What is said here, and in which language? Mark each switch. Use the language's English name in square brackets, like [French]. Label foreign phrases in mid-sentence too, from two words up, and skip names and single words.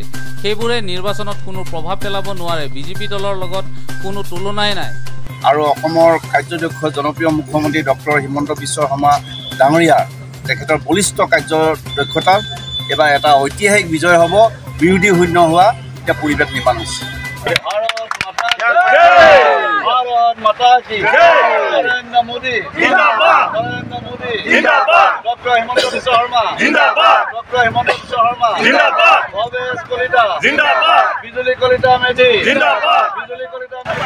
[Assamese] সেইবোৰে নিৰ্বাচনত কোনো প্ৰভাৱ পেলাব নোৱাৰে। বিজেপি দলৰ লগত কোনো তুলনাই নাই। আৰু অসমৰ কাৰ্যদক্ষ জনপ্ৰিয় মুখ্যমন্ত্ৰী ডক্টৰ হিমন্ত বিশ্ব শৰ্মা ডাঙৰীয়া তেখেতৰ বলিষ্ঠ কাৰ্যদক্ষতাৰ এবাৰ এটা ঐতিহাসিক বিজয় হ'ব। বিৰোধী শূন্য হোৱা এতিয়া পৰিৱেশ নিৰ্মাণ হৈছে। [Hindi] भारत माता की नरेंद्र मोदी जिंदाबाद, नरेंद्र मोदी जिंदाबाद, डॉक्टर हिमंत बिश्व शर्मा जिंदाबाद, डॉक्टर हिमंत बिश्व शर्मा जिंदाबाद, भवेश कलिता जिंदाबाद, बिजुली कलिता मेधि जिंदाबाद, बिजुली कलिता